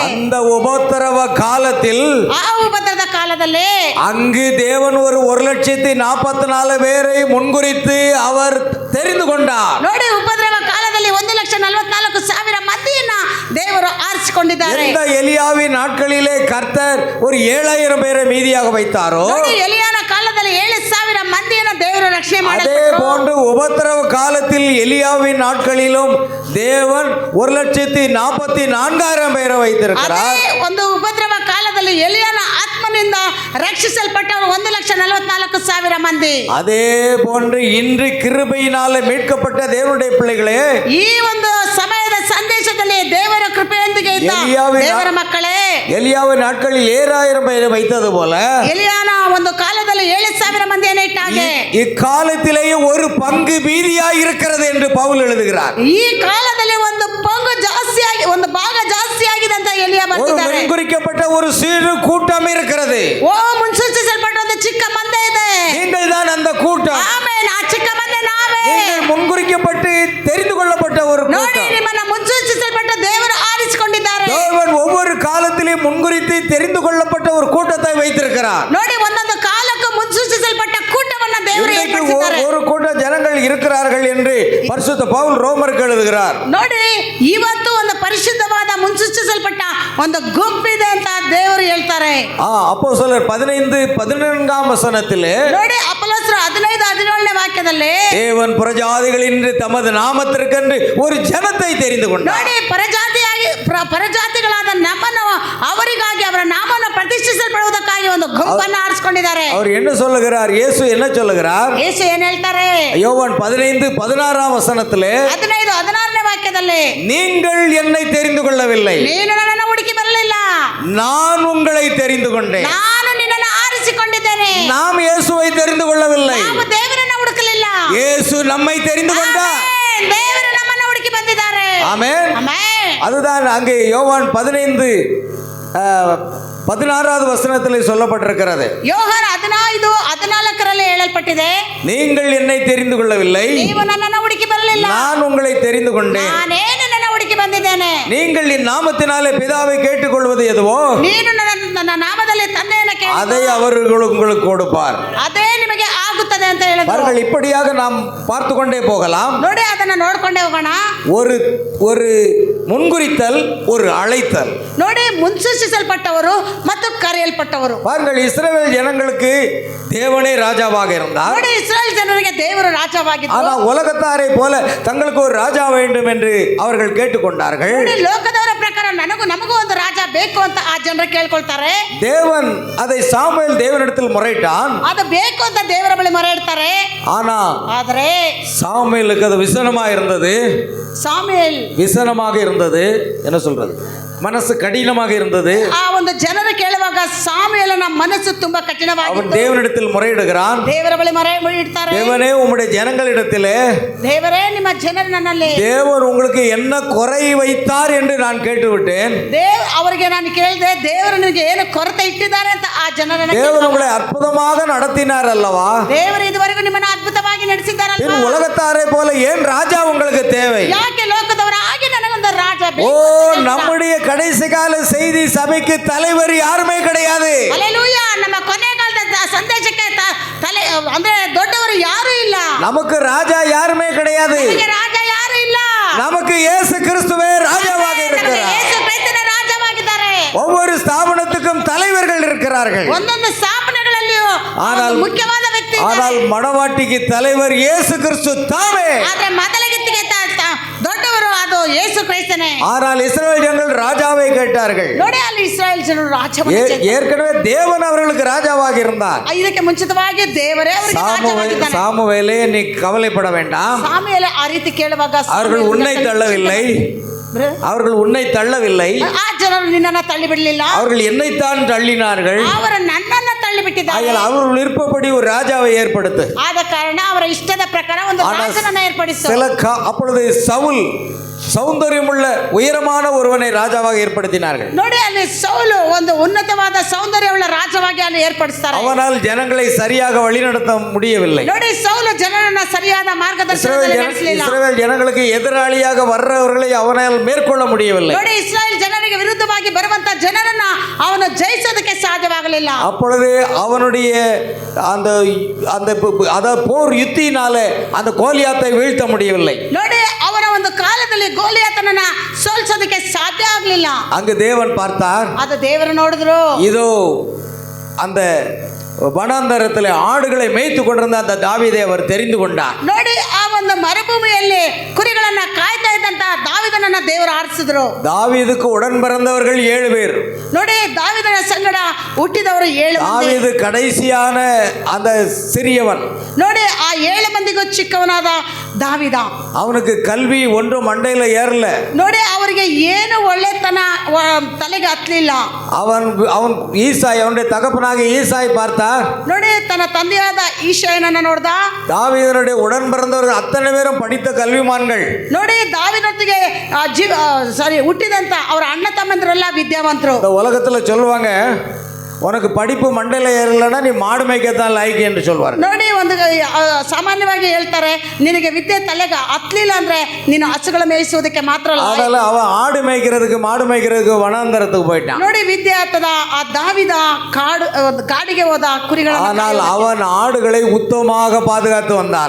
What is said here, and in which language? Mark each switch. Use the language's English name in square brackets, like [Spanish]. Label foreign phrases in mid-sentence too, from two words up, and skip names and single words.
[Tamil] அந்த உபத்திரவ காலத்தில், [Kannada] ಆ ಉಪದ್ರವದ ಕಾಲದಲ್ಲಿ [Tamil] அங்கு தேவன் ஒரு 1,44,000 பேரை முன்குறித்து அவர் தெரிந்து கொண்டார். [Kannada] ನೋಡಿ, ಉಪದ್ರವ ಕಾಲದಲ್ಲಿ 1,44,000 ಮಂದಿಯನ್ನ ದೇವರು ಆರಿಸಿಕೊಂಡಿದ್ದಾರೆ. [Tamil] இந்த எலியாவின் நாட்களிலே கர்த்தர் ஒரு 7,000 பேரை மீதியாக வைத்தாரோ, [Kannada] ನೋಡಿ, ಎಲಿಯಾನ ಕಾಲದಲ್ಲಿ 7,000 ಮಂದಿಯನ್ನ ದೇವರು ರಕ್ಷಣೆ [Tamil] அதே [Kannada] ಮಾಡಿದರು. [Tamil] போன்று உபத்திரவ காலத்தில் எலியாவின் நாட்களிலும் தேவன் 1,44,000 பேரை வைத்திருக்கிறார். [Kannada] ಅದೇ ಒಂದು ಉಪದ್ರವ ಕಾಲದಲ್ಲಿ ಎಲಿಯಾನ ಆತ್ಮನಿಂದ ರಕ್ಷಿಸಲ್ಪಟ್ಟವರು 1,44,000 ಮಂದಿ. [Tamil] அதே போன்று இன்று கிருபையினால மீட்கப்பட்ட தேவனுடைய பிள்ளைகளே, [Kannada] ಈ ಒಂದು ಸಮಯದ ಸಂದೇಶದಲ್ಲಿ ದೇವರ ಕೃಪೆಯೊಂದಿಗೆ ಇದ್ದ ದೇವರ ಮಕ್ಕಳೇ, [Tamil] எலியாவின் நாட்களில் 7,000 பேரை வைத்தது போல [Kannada] ಎಲಿಯಾನ ಒಂದು ಕಾಲದಲ್ಲಿ 7,000 ಮಂದಿಯನ್ನು ಇಟ್ಟ ಹಾಗೆ [Tamil] இக்காலத்திலேயே ஒரு பங்கு மீதியாய் இருக்கிறது என்று பவுல் எழுதுகிறார். [Kannada] ಈ ಕಾಲದಲ್ಲಿ ಒಂದು ಪಂಗು ಜಾಸ್ತಿಯಾಗಿ, ಒಂದು ಭಾಗ ಜಾಸ್ತಿ ಆಗಿದೆ ಅಂತ ಎಲಿಯ [Tamil] ஒரு [Kannada] ಬರೆದಿದ್ದಾರೆ. [Tamil] முன்குறிக்கப்பட்ட ஒரு சிறு கூட்டம் இருக்கிறது. [Kannada] ಓ, ಮುನ್ಸೂಚಿಸಲ್ಪಟ್ಟ ಒಂದು ಚಿಕ್ಕ ಮಂದೆ ಇದೆ. [Tamil] நீங்கள் தான் அந்த கூட்டம். [Kannada] ಆಮೇಲೆ ಆ ಚಿಕ್ಕ ಮಂದೆ ನಾವೇ. [Tamil] நீங்கள் முன்குறிக்கப்பட்டு தெரிந்து கொள்ளப்பட்ட ஒரு [Kannada] ನೋಡಿ, [Tamil] கூட்டம். [Kannada] ನಿಮ್ಮನ್ನ ಮುನ್ಸೂಚಿಸಲ್ಪಟ್ಟ ದೇವರು ಆರಿಸಿಕೊಂಡಿದ್ದಾರೆ. [Tamil] தேவன் ஒவ்வொரு காலத்திலும் முன்குறித்து தெரிந்து கொள்ளப்பட்ட ஒரு கூட்டத்தை வைத்திருக்கிறார். [Kannada] ನೋಡಿ, ಒಂದೊಂದು ಕಾಲಕ್ಕೂ ಮುನ್ಸೂಚಿಸಲ್ಪಟ್ಟ ಕೂಟವನ್ನ ದೇವರು [Tamil] இன்றைக்கு [Kannada] ಏರ್ಪಡಿಸಿದ್ದಾರೆ. [Tamil] ஒரு கூட்ட ஜனங்கள் இருக்கிறார்கள் என்று பரிசுத்த பவுல் ரோமருக்கு எழுதுகிறார். [Kannada] ನೋಡಿ, ಇವತ್ತು ಒಂದು ಪರಿಶುದ್ಧವಾದ ಮುನ್ಸೂಚಿಸಲ್ಪಟ್ಟ ಒಂದು ಗುಂಪಿದೆ ಅಂತ ದೇವರು ಹೇಳ್ತಾರೆ. [Tamil] அப்போஸ்தலர் 15:14 வசனத்திலே, [Kannada] ನೋಡಿ, ಅಪೊಸ್ತಲರು 15:17 ವಾಕ್ಯದಲ್ಲಿ [Tamil] தேவன் புறஜாதிகளின் தமது நாமத்திற்கென்று ஒரு ஜனத்தை தெரிந்து கொண்டார். [Kannada] ನೋಡಿ, ಪರಜಾತಿಗಳಾದ ನಮ್ಮನ್ನು ಅವರಿಗಾಗಿ ಅವರ ನಾಮವನ್ನು ಪ್ರತಿಷ್ಠಿಸಲ್ಪಡುವುದಕ್ಕಾಗಿ ಒಂದು ಗುಂಪನ್ನು ಆರಿಸಿಕೊಂಡಿದ್ದಾರೆ. [Tamil] அவர் என்ன சொல்லுகிறார்? இயேசு என்ன சொல்லுகிறார்? [Kannada] ಯೇಸು ಏನ್ ಹೇಳ್ತಾರೆ? [Tamil] யோவான் 15:16 வசனத்திலே, [Kannada] 15:16 ವಾಕ್ಯದಲ್ಲಿ, [Tamil] நீங்கள் என்னை தெரிந்து கொள்ளவில்லை, [Kannada] ನೀನು ನನ್ನನ್ನು ಹುಡುಕಿ ಬರಲಿಲ್ಲ, [Tamil] நான் உங்களை தெரிந்து கொண்டேன். [Kannada] ನಾನು ನಿನ್ನನ್ನು ಆರಿಸಿಕೊಂಡಿದ್ದೇನೆ. [Tamil] நாம் இயேசுவை தெரிந்து கொள்ளவில்லை, [Kannada] ನಾವು ದೇವರನ್ನ ಹುಡುಕಲಿಲ್ಲ, [Tamil] இயேசு நம்மை தெரிந்து கொண்டார். [Kannada] ಆಮೆನ್. ದೇವರು ನಮ್ಮನ್ನು ಹುಡುಕಿ ಬಂದಿದ್ದಾರೆ. [Tamil] ஆமென். [Kannada] ಆಮೆನ್. [Tamil] அதுதான் அங்கே யோவான் 15:16 வசனத்தில் சொல்லப்பட்டிருக்கிறது. [Kannada] ಯೋಹಾನ 15:14 ಹೇಳಲ್ಪಟ್ಟಿದೆ, [Tamil] நீங்கள் என்னை தெரிந்து கொள்ளவில்லை, [Kannada] ನೀವು ನನ್ನನ್ನು ಹುಡುಕಿ ಬರಲಿಲ್ಲ, [Tamil] நான் உங்களை தெரிந்து கொண்டேன். [Kannada] ನಾನೇ ನಿನ್ನನ್ನು ಹುಡುಕಿ ಬಂದಿದ್ದೇನೆ. [Tamil] நீங்கள் என் நாமத்தினாலே பிதாவை கேட்டுக்கொள்வது எதுவோ [Kannada] ನೀನು ನನ್ನ ನಾಮದಲ್ಲಿ ತಂದೆಯನ್ನು [Tamil] அதை [Kannada] ಕೇಳಿ [Tamil] அவர் உங்களுக்கு கொடுப்பார். [Kannada] ಅದೇ ನಿಮಗೆ ಆಗುತ್ತದೆ ಅಂತ ಹೇಳಿದ್ರು. [Tamil] பாருங்கள், இப்படியாக நாம் பார்த்து கொண்டே போகலாம். [Kannada] ನೋಡಿ, ಅದನ್ನ ನೋಡ್ಕೊಂಡೇ ಹೋಗೋಣ. [Tamil] ஒரு முன்குறித்தல், ஒரு அழைத்தல். [Kannada] ನೋಡಿ, ಮುನ್ಸೂಚಿಸಲ್ಪಟ್ಟವರು ಮತ್ತು ಕರೆಯಲ್ಪಟ್ಟವರು. [Tamil] பாருங்கள், இஸ்ரவேல் ஜனங்களுக்கு தேவனே ராஜாவாக இருந்தார். [Kannada] ನೋಡಿ, ಇಸ್ರಾಯೇಲ್ ಜನರಿಗೆ ದೇವರು ರಾಜವಾಗಿದ್ದರು. [Tamil] ஆனால் உலகத்தாரை போல தங்களுக்கு ஒரு ராஜா வேண்டும் என்று அவர்கள் கேட்டுக்கொண்டார்கள். [Kannada] ನೋಡಿ, ಲೋಕದವರ ಪ್ರಕಾರ ನಮಗೂ ಒಂದು ರಾಜ ಬೇಕು ಅಂತ ಆ ಜನರು ಕೇಳ್ಕೊಳ್ತಾರೆ. [Tamil] தேவன் அதை சாமுவேல் தேவனிடத்தில் முறையிட்டான். [Kannada] ಅದು ಬೇಕು ಅಂತ ದೇವರ ಬಳಿ ಮೊರೆ ಇಡ್ತಾರೆ. ಆದರೆ [Tamil] சாமுவேலுக்கு அது விசனமாக இருந்தது. சாமுவேல் விசனமாக இருந்தது, என்ன சொல்றது, மனசு கடினமாக இருந்தது. [Kannada] ಆ ಒಂದು ಜನರು ಕೇಳುವಾಗ ಸಾಮುವೇಲನ ಮನಸ್ಸು ತುಂಬಾ [Tamil] அவன் [Kannada] ಕಠಿಣವಾಗಿತ್ತು. [Tamil] தேவனிடத்தில் முறையிடுகிறான். [Kannada] ದೇವರ ಬಳಿ ಮೊರೆ ಇಡ್ತಾರೆ. [Tamil] தேவனே, உம்முடைய ஜனங்களிடத்திலே [Kannada] ದೇವರೇ, ನಿಮ್ಮ ಜನರು ನನ್ನಲ್ಲಿ [Tamil] தேவன் உங்களுக்கு என்ன குறை வைத்தார் என்று நான் கேட்டுவிட்டேன். [Kannada] ಅವರಿಗೆ ನಾನು ಕೇಳಿದೆ, ದೇವರು ನಿಮಗೆ ಏನು ಕೊರತೆ ಇಟ್ಟಿದ್ದಾರೆ ಅಂತ ಆ ಜನರನ್ನ [Tamil] தேவன் உங்களை அற்புதமாக நடத்தினார் அல்லவா? [Kannada] ದೇವರು ಇದುವರೆಗೂ ನಿಮ್ಮನ್ನು ಅದ್ಭುತವಾಗಿ ನಡೆಸಿದ್ದಾರಲ್ವಾ? [Tamil] பின் உலகத்தாரை போல ஏன் ராஜா உங்களுக்கு தேவை? [Kannada] ಯಾಕೆ ಲೋಕದವರ ಹಾಗೆ ನನಗೊಂದು ರಾಜ ஓ, ಬೇಕು? [Tamil] நம்முடைய கடைசி கால செய்தி சபைக்கு தலைவர் யாருமே கிடையாது. [Kannada] ಹಲ್ಲೆಲೂಯಾ. ನಮ್ಮ ಕೊನೆ ಕಾಲದ ಸಂದೇಶಕ್ಕೆ ತಲೆ ಅಂದ್ರೆ ದೊಡ್ಡವರು ಯಾರು ಇಲ್ಲ. [Tamil] நமக்கு ராஜா யாருமே கிடையாது. [Kannada] ನಮಗೆ ರಾಜ ಯಾರು ಇಲ್ಲ. [Tamil] நமக்கு இயேசு கிறிஸ்துவே ராஜாவாக [Kannada] ನಮಗೆ [Tamil] இருக்கிறார். [Kannada] ಯೇಸು ಕ್ರಿಸ್ತನೇ ರಾಜವಾಗಿದ್ದಾರೆ. [Tamil] ஒவ்வொரு ஸ்தாபனத்துக்கும் தலைவர்கள் இருக்கிறார்கள். [Kannada] ಒಂದೊಂದು ಸ್ಥಾಪನೆಗಳಲ್ಲಿಯೂ [Tamil] ஆனால் [Kannada] ಮುಖ್ಯವಾದ ವ್ಯಕ್ತಿ [Tamil] ஆனால் மணவாட்டிக்கு தலைவர் இயேசு கிறிஸ்து தாமே. [Kannada] ಆದ್ರೆ ಮೊದಲಿಗೆ ದೊಡ್ಡವರು ಅದು ಯೇಸು ಕ್ರಿಸ್ತನೇ. [Tamil] ஆனால் இஸ்ரவேல் ஜனங்கள் ராஜாவை கேட்டார்கள். [Kannada] ನೋಡಿ ಅಲ್ಲಿ ಇಸ್ರಾಯೇಲ್ ಜನರು ರಾಜವನ್ನು [Tamil] ஏற்கனவே தேவன் அவர்களுக்கு ராஜாவாக இருந்தார். [Kannada] ಇದಕ್ಕೆ ಮುಂಚಿತವಾಗಿ ದೇವರೇ ಅವರಿಗೆ ರಾಜವಾಗಿದ್ದಾನೆ. [Tamil] சாமுவேலே நீ கவலைப்பட வேண்டாம், [Kannada] ಸಾಮುವೇಲ ಆ ರೀತಿ ಕೇಳುವಾಗ [Tamil] அவர்கள் உன்னை தள்ளவில்லை, அவர்கள் உன்னை தள்ளவில்லை, [Kannada] ಆ ಜನರು ನಿನ್ನನ್ನು ತಳ್ಳಿಬಿಡಲಿಲ್ಲ, [Tamil] அவர்கள் என்னைத்தான் தள்ளினார்கள். [Kannada] ಅವರು ನನ್ನನ್ನು ತಳ್ಳಿಬಿಟ್ಟಿದ್ದಾರೆ. [Tamil] அவர்கள் விருப்பப்படி ஒரு ராஜாவை ஏற்படுத்து. [Kannada] ಆದ ಕಾರಣ ಅವರ ಇಷ್ಟದ ಪ್ರಕಾರ ಒಂದು ರಾಜನನ್ನು ಏರ್ಪಡಿಸು. [Tamil] அப்பொழுது சவுல் சௌந்தரியமுள்ள உயரமான ஒருவனை ராஜாவாக ஏற்படுத்தினார்கள். [Kannada] ನೋಡಿ ಅಲ್ಲಿ ಸೌಲು ಒಂದು ಉನ್ನತವಾದ ಸೌಂದರ್ಯವುಳ್ಳ ರಾಜವಾಗಿ ಅಲ್ಲಿ ಏರ್ಪಡಿಸ್ತಾರೆ. [Tamil] அவனால் ஜனங்களை சரியாக வழிநடத்த முடியவில்லை. [Kannada] ನೋಡಿ ಸೌಲು ಜನರನ್ನ ಸರಿಯಾದ ಮಾರ್ಗದರ್ಶನದಲ್ಲಿ ನಡೆಸಲಿಲ್ಲ. [Tamil] இஸ்ரவேல் ஜனங்களுக்கு எதிராளியாக வர்றவர்களை அவனால் மேற்கொள்ள முடியவில்லை. [Kannada] ನೋಡಿ ಇಸ್ರಾಯೇಲ್ ಜನರಿಗೆ ವಿರುದ್ಧವಾಗಿ ಬರುವಂತ ಜನರನ್ನ ಅವನು ಜಯಿಸೋದಕ್ಕೆ ಸಾಧ್ಯವಾಗಲಿಲ್ಲ. [Tamil] அப்பொழுது அவனுடைய அந்த அந்த அத போர் யுத்தினாலே அந்த கோலியாத்தை வீழ்த்த முடியவில்லை. [Kannada] ನೋಡಿ ಅವನ ಒಂದು ಕಾಲದಲ್ಲಿ ಗೋಲಿಯಾತನನ್ನ ಸೋಲಿಸೋದಕ್ಕೆ ಸಾಧ್ಯ ಆಗಲಿಲ್ಲ. [Tamil] அங்கு தேவன் பார்த்தார், [Kannada] ಅದು ದೇವರು ನೋಡಿದ್ರು, [Tamil] இதோ அந்த வனாந்தரத்தில் ஆடுகளை மேய்த்து கொண்டிருந்த அந்த தாவீதை அவர் தெரிந்து கொண்டார். [Kannada] ನೋಡಿ ಆ ಒಂದು ಮರುಭೂಮಿಯಲ್ಲಿ ಕುರಿಗಳನ್ನ ಕಾಯ್ತಾ ಇದ್ದಂತ ದಾವೀದನನ್ನ ದೇವರು ಆರಿಸಿದ್ರು. [Tamil] தாவீதுக்கு உடன் பிறந்தவர்கள் 7 பேர். [Kannada] ನೋಡಿ ದಾವೀದನ ಸಂಗಡ ಹುಟ್ಟಿದವರು 7 ಮಂದಿ. [Tamil] தாவீது கடைசியான அந்த சிறியவன். [Kannada] ನೋಡಿ ಆ 7 ಮಂದಿಗೂ ಚಿಕ್ಕವನಾದ ದಾವೀದ. [Tamil] அவனுக்கு கல்வி ஒன்றும் மண்டையில ஏறல. [Kannada] ನೋಡಿ ಅವರಿಗೆ ಏನು ಒಳ್ಳೆತನ ತಲೆಗೆ ಹತ್ತಲಿಲ್ಲ. [Tamil] அவன் ஈசாய், அவனுடைய தகப்பனாக ஈசாய் பார்த்தார். [Kannada] ನೋಡಿ ತನ್ನ ತಂದೆಯಾದ ಈಶಾಯನನ್ನ ನೋಡ್ದ. [Tamil] தாவீதனுடைய உடன் பிறந்தவர்கள் அத்தனை பேரும் படித்த கல்விமான்கள். [Kannada] ನೋಡಿ ದಾವೀದನೊಟ್ಟಿಗೆ ಹುಟ್ಟಿದಂತ ಅವರ ಅಣ್ಣ ತಮ್ಮಂದಿರೆಲ್ಲ ವಿದ್ಯಾವಂತರು. [Tamil] இந்த உலகத்துல சொல்லுவாங்க, உனக்கு படிப்பு மண்டையில ஏறலன்னா நீ மாடு மேய்க்கத்தான் லாய்க்கு என்று சொல்வார். [Kannada] ನೋಡಿ ಒಂದು ಸಾಮಾನ್ಯವಾಗಿ ಹೇಳ್ತಾರೆ, ನಿನಗೆ ವಿದ್ಯೆ ತಲೆಗೆ ಹತ್ತಲಿಲ್ಲ ಅಂದ್ರೆ ನೀನು ಹಸುಗಳ ಮೇಯಿಸುವುದಕ್ಕೆ ಮಾತ್ರ ಅಲ್ಲ. [Tamil] அதனால அவன் ஆடு மேய்க்கிறதுக்கு மாடு மேய்க்கிறதுக்கு வனாந்தரத்துக்கு போயிட்டான். [Kannada] ನೋಡಿ ವಿದ್ಯೆ ಆಗ್ತದ ಆ ದಾವಿದ ಕಾಡಿಗೆ ಹೋದ ಕುರಿಗಳ. [Tamil] ஆனால் அவன் ஆடுகளை உத்தமமாக பாதுகாத்து வந்தான்.